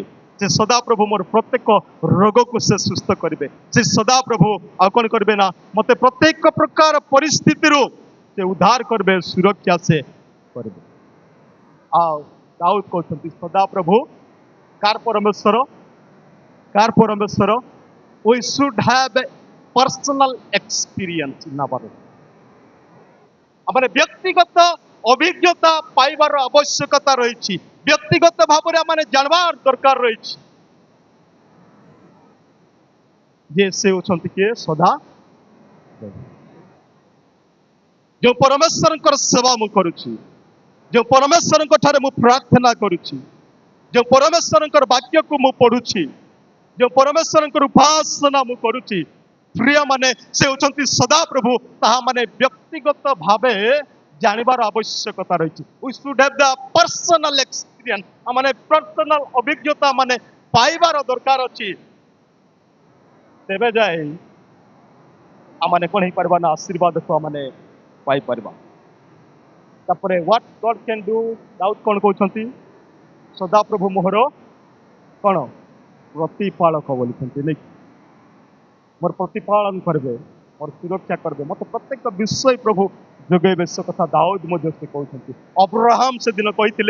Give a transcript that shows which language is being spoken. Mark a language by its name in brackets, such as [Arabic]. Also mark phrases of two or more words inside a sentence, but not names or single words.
[Odia] ସେ ସଦାପ୍ରଭୁ ମୋର ପ୍ରତ୍ୟେକ ରୋଗକୁ ସେ ସୁସ୍ଥ କରିବେ। ସେ ସଦାପ୍ରଭୁ ଆଉ କ'ଣ କରିବେ ନା ମୋତେ ପ୍ରତ୍ୟେକ ପ୍ରକାର ପରିସ୍ଥିତିରୁ ସେ ଉଦ୍ଧାର କରିବେ, ସୁରକ୍ଷା ସେ କରିବେ। ଆଉ ଦାଉଦ କହୁଛନ୍ତି ସଦାପ୍ରଭୁ କାର ପରମେଶ୍ୱର? କାର ପରମେଶ୍ୱର? [English] We should have a personal experience in our life. [Odia] ଆମର ବ୍ୟକ୍ତିଗତ ଅଭିଜ୍ଞତା ପାଇବାର ଆବଶ୍ୟକତା ରହିଛି। ବ୍ୟକ୍ତିଗତ ଭାବରେ ଆମେ ଜାଣିବାର ଦରକାର ରହିଛି ଯେ ସେ ହେଉଛନ୍ତି କିଏ? ସଦା। ଯେଉଁ ପରମେଶ୍ୱରଙ୍କର ସେବା ମୁଁ କରୁଛି, ଯେଉଁ ପରମେଶ୍ୱରଙ୍କ ଠାରେ ମୁଁ ପ୍ରାର୍ଥନା କରୁଛି, ଯେଉଁ ପରମେଶ୍ୱରଙ୍କର ବାକ୍ୟକୁ ମୁଁ ପଢୁଛି, ଯେଉଁ ପରମେଶ୍ୱରଙ୍କର ଉପାସନା ମୁଁ କରୁଛି, ପ୍ରିୟମାନେ ସେ ହେଉଛନ୍ତି ସଦାପ୍ରଭୁ। ତାହା ମାନେ ବ୍ୟକ୍ତିଗତ ଭାବେ ଜାଣିବାର ଆବଶ୍ୟକତା ରହିଛି। [English] We should have the personal experience, [Odia] ମାନେ ପର୍ସନାଲ ଅଭିଜ୍ଞତା ମାନେ ପାଇବାର ଦରକାର ଅଛି। ତେବେ ଯାଇ ଆମମାନେ କ'ଣ ହେଇପାରିବା ନା ଆଶୀର୍ବାଦକୁ ଆମମାନେ ପାଇପାରିବା। [English] ତାପରେ what God can do, [Odia] ଦାଉଦ କ'ଣ କହୁଛନ୍ତି? ସଦାପ୍ରଭୁ ମୋହର କ'ଣ ପ୍ରତିପାଳକ ବୋଲିଛନ୍ତି। ନାଇଁ, ମୋର ପ୍ରତିପାଳନ କରିବେ, ମୋର ସୁରକ୍ଷା କରିବେ, ମୋତେ ପ୍ରତ୍ୟେକ ବିଷୟ ପ୍ରଭୁ ଯୋଗାଇବେ। ସେ କଥା ଦାଉଦ ମଧ୍ୟ ସେ କହୁଛନ୍ତି। ଅବ୍ରାହମ ସେଦିନ କହିଥିଲେ।